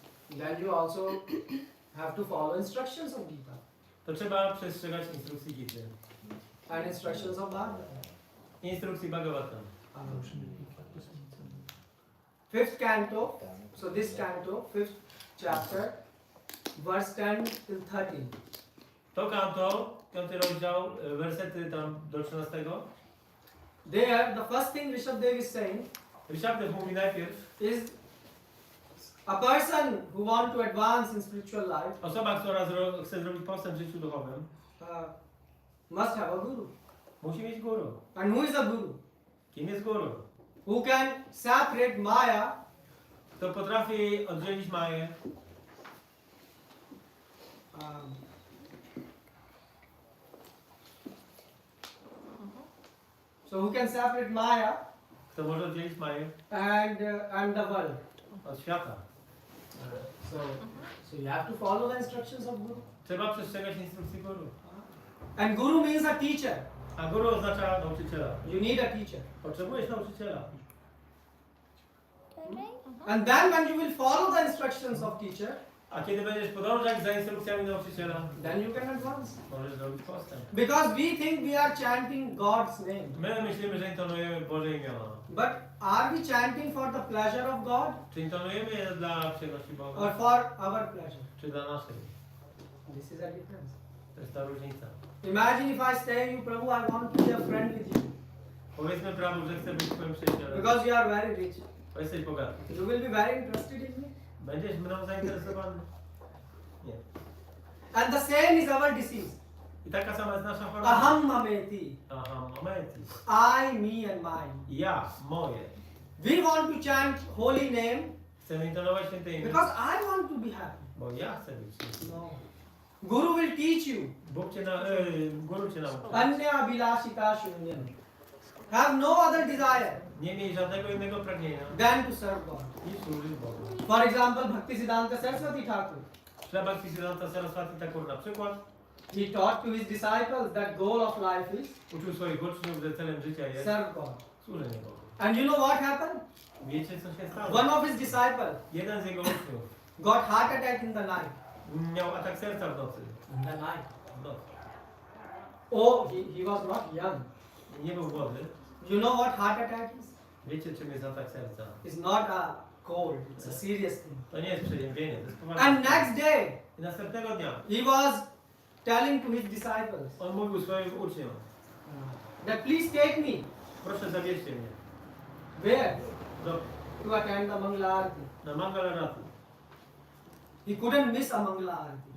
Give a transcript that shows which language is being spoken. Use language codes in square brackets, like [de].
[en] then you also have to follow instructions of Gita [pl] To trzeba przestrzegać instrukcji Gity. [en] and instructions of Bhagavatam. [pl] Instrukcji Bhagavatam. [en] Fifth canto, so this canto, 5th chapter, verse 10 till 13. [pl] To kanto, 5 rozdział, wersety tam do 13. [en] There, the first thing Rishabdev is saying [pl] Rishabdev mówi najpierw, [en] is a person who wants to advance in spiritual life [pl] osoba, która chce zrobić postęp w życiu duchowym, [en] must have a guru. [pl] musi mieć guru. [en] And who is a guru? [pl] Kim jest guru? [en] Who can separate Maya [pl] Kto potrafi oddzielić Maję, [en] so who can separate Maya [pl] kto może oddzielić Maję [en] and the world. [pl] od świata. [en] So you have to follow the instructions of Guru. [pl] Trzeba przestrzegać instrukcji guru. [en] And Guru means a teacher. [pl] A guru oznacza nauczyciela. [en] You need a teacher. [pl] Potrzebujesz nauczyciela. [en] And then when you will follow the instructions of teacher, [pl] A kiedy będziesz podążać za instrukcjami nauczyciela, [en] then you can advance. [pl] możesz zrobić postęp. [en] Because we think we are chanting God's name. [pl] My myślimy, że intonujemy Boże imiona. [en] But are we chanting for the pleasure of God [pl] Czy intonujemy je dla przyjemności [en] or [pl] Boga, [en] for our pleasure? [pl] czy dla naszej? [en] This is a difference. [pl] To jest ta różnica. [en] Imagine if I say you, Prabhu, I want to be a friend with you. [pl] Powiedzmy Prabhu, że chcę być twoim przyjacielem, [en] Because you are very rich. [pl] bo jesteś bogaty. [en] You will be very interested in me. [pl] Będziesz mną zainteresowany? Nie. [en] And the same is our disease. [pl] I taka sama jest nasza choroba. [sa] Aham mameti. [pl] Aha, momenty. [en] I, me and mine. [pl] Ja, moje. [en] We want to chant holy name [pl] Chcę intonować święte imię, [en] because I want to be happy. [pl] bo ja chcę być szczęśliwy. [en] No. Guru will teach you. [pl] Guru cię nauczy. [sa] Anya abhilashita shunyam. [en] Have no other desire [pl] Nie miej żadnego innego pragnienia [en] than to serve God. [pl] niż służyć Bogu. [en] For example, Bhaktisiddhanta Saraswati Thakur. [pl] Śla Bhaktisiddhanta Saraswati Thakur na przykład [en] He taught to his disciples that goal of life is [pl] uczył swoich uczniów, że celem życia jest [en] serve God. [pl] służenie Bogu. [en] And you know what happened? [pl] Wiecie co się stało? [en] One of his disciples [pl] Jeden z jego uczniów [en] got heart attack in the night. [pl] miał atak serca w nocy. [en] In the night. [pl] W nocy. [en] Oh, he was not young. [pl] Nie był młody. [en] You know what heart attack is? [pl] Wiecie czym jest atak serca? [en] It's not a cold. It's a serious thing. [pl] To nie jest przeziębienie, to jest poważne. [en] And next day, [pl] I następnego dnia [en] he was telling to his disciples [pl] on mówił swoim uczniom: [en] that please take me. [pl] proszę zawieźcie mnie [en] Where? [pl] do, [en] To attend the Mangala Arati. [pl] na Mangalarati. [en] He couldn't miss a Mangala Arati.